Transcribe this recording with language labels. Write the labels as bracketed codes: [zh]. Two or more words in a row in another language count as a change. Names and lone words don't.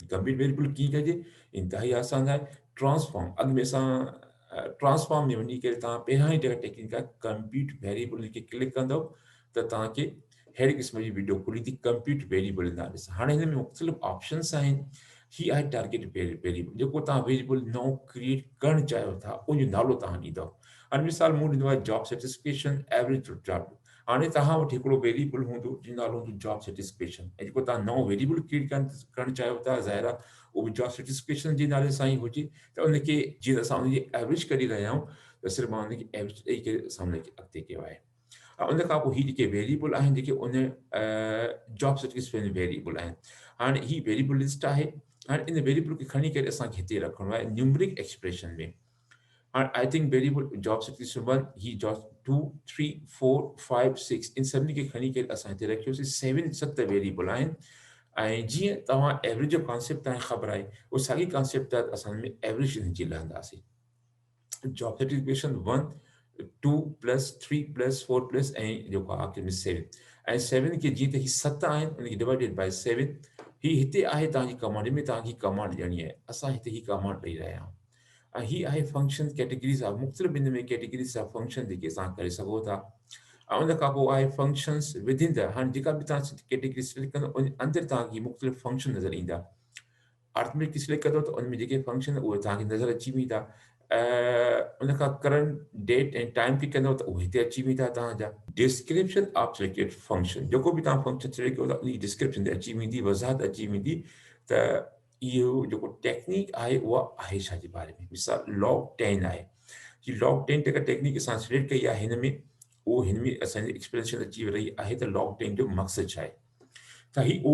[en] compute variable [sd] कीअं कजे, इंतिहाई आसान आहे। ट्रांसफॉर्म, अॻु में असां ट्रांसफॉर्म में वञी करे तव्हां पहिरियां ई जेका टेक्निक आहे [en] compute variable [sd] खे क्लिक कंदव त तव्हांखे अहिड़ी क़िस्म जी वीडियो खुली थी [en] compute variable [sd] नाले सां। हाणे हिन में मुख़्तलिफ़ ऑप्शंस आहिनि। ही आहे [en] target variable, [sd] जेको तव्हां वेरिएबल नओं क्रिएट करणु चाहियो था उनजो नालो तव्हां ॾींदव। हाणे मिसाल मूं ॾींदो आहे [en] job satisfaction average job. [sd] हाणे तव्हां वटि हिकिड़ो वेरिएबल हूंदो जंहिंजो नालो हूंदो [en] job satisfaction, [sd] ऐं जेको तव्हां नओं वेरिएबल क्रिएट करणु चाहियो था, ज़ाहिर आहे उहो बि [en] job satisfaction [sd] जे नाले सां ई हुजे। त उनखे जीअं असां उनजी एवरेज करे रहिया आहियूं, त सिर्फ़ु मां उनखे एवरेज ॾेई करे असां उनखे अॻिते कयो आहे। उन खां पोइ ही जेके वेरिएबल आहिनि, जेके उन [en] job satisfaction variable [sd] आहिनि। हाणे ही [en] variable list [sd] आहे। हाणे इन वेरिएबल खे खणी करे असांखे हिते रखिणो आहे [en] numeric expression [sd] में। [en] हाणे I think variable job satisfaction 1, ही जॉब 2, 3, 4, 5, 6, [sd] इन सभिनी खे खणी करे असां हिते रखियोसीं। 7 वेरिएबल आहिनि। ऐं जीअं तव्हां एवरेज जो कॉन्सेप्ट तव्हांखे ख़बर आहे, उहो साॻी कॉन्सेप्ट आहे, असां हिन में एवरेज हिनजी लहंदासीं। [en] job satisfaction [sd] 1, 2 प्लस 3 प्लस 4 प्लस ऐं जेको आहे आख़िर में 7। ऐं 7 खे जीअं त ही 7 आहिनि, उनखे [en] divided by [sd] 7। ही हिते आहे तव्हांजी कमांड में, तव्हांखे कमांड ॾियणी आहे। असां हिते ही कमांड ॾेई रहिया आहियूं। ऐं ही आहे [en] function categories [sd] आहे, मुख़्तलिफ़ इन में कैटेगरीज़ जा फंक्शन जेके असां करे सघो था। ऐं उन खां पोइ आहे [en] functions within the. [sd] हाणे जेका बि तव्हां कैटेगरी सिलेक्ट कंदो उन अंदरि तव्हांखे मुख़्तलिफ़ फंक्शन नज़र ईंदा। अर्थमेटिक सिलेक्ट कंदो त उन में जेके फंक्शन उहे तव्हांखे नज़र अची वेंदा। उन खां [en] current date [sd] ऐं टाइम क्लिक कंदव त उहे हिते अची वेंदा तव्हांजा। [en] description of selected function, [sd] जेको बि तव्हां फंक्शन सिलेक्ट कयो था उनजी डिस्क्रिप्शन ते अची वेंदी, वज़ाहत अची वेंदी त इहो जेको टेक्निक आहे उहा आहे छा जे बारे में। मिसाल लॉग 10 आहे। ही लॉग 10 जेका टेक्निक असां सिलेक्ट कई आहे हिन में, उहो हिन में असांजी एक्सप्लेनेशन अची रही आहे त लॉग 10 जो मक़सदु छा आहे।